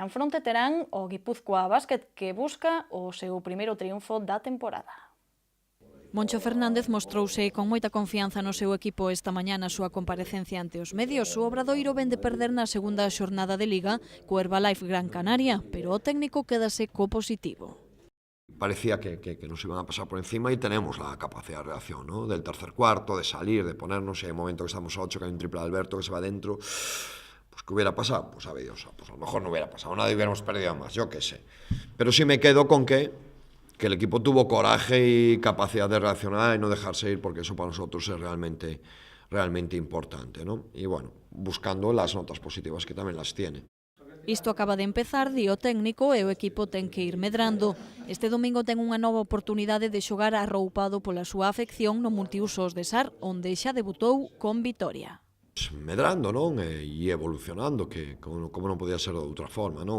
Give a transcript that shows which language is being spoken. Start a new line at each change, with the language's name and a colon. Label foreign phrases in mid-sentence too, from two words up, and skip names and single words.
Galician: En fronte terán o Guipúzcoa Basket, que busca o seu primeiro triunfo da temporada. Moncho Fernández mostrouse con moita confianza no seu equipo esta mañá na súa comparecencia ante os medios. O Obradoiro ven de perder na segunda xornada de Liga co Herbalife Gran Canaria, pero o técnico quédase co positivo.
Spanish: Parecía que nos iban a pasar por encima y tenemos la capacidad de reacción, ¿no? Del tercer cuarto, de salir, de ponernos, en el momento que estamos a 8, que hay un triple de Alberto que se va dentro, pues ¿qué hubiera pasado? Pues sabe Dios, pues a lo mejor no hubiera pasado nada y hubiéramos perdido más, yo qué sé. Pero sí me quedo con que el equipo tuvo coraje y capacidad de reaccionar y no dejarse ir, porque eso para nosotros es realmente importante, ¿no? Y bueno, buscando las notas positivas, que también las tiene.
Galician: Isto acaba de empezar, di o técnico, e o equipo ten que ir medrando. Este domingo ten unha nova oportunidade de xogar arroupado pola súa afección no multiusos de SAR, onde xa debutou con vitoria. Medrando, non? E evolucionando, que como non podía ser de outra forma, non?